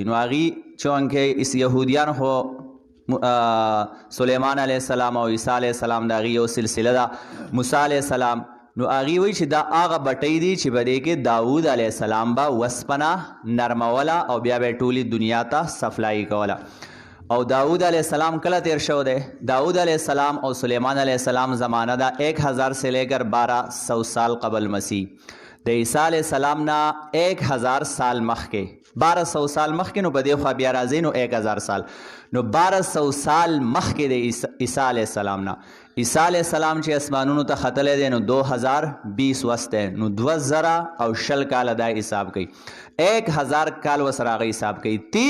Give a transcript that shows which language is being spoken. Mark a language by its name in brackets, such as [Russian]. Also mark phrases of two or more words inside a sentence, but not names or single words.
[Pashto] نو هغې چونکې یهودیان خو سلیمان علیه السلام او عیسی علیه السلام د هغې یو سلسله ده، موسی علیه السلام، نو هغې وایي چې دا هغه بټۍ دي چې په دې کې داود علیه السلام به وسپنه نرموله او بیا به یې ټولې دنیا ته سپلای کوله. او داود علیه السلام کله تیر شو دی؟ داود علیه السلام او سلیمان علیه السلام زمانه ده [Urdu] 1000 سے لے کر 1200 سال قبل مسیح. [Pashto] د عیسی علیه السلام نه 1000 سال مخکې 1200 سال مخکې، نو په دې خوا بیا راځي نو 1000 سال، نو 1200 سال مخکې د عیسی علیه السلام نه عیسی علیه السلام چې اسمانونو ته ختلی دی نو 2020 وس دی، نو 2020 کاله دا حساب کوي، 1000 کال ورسره هغه حساب کوي،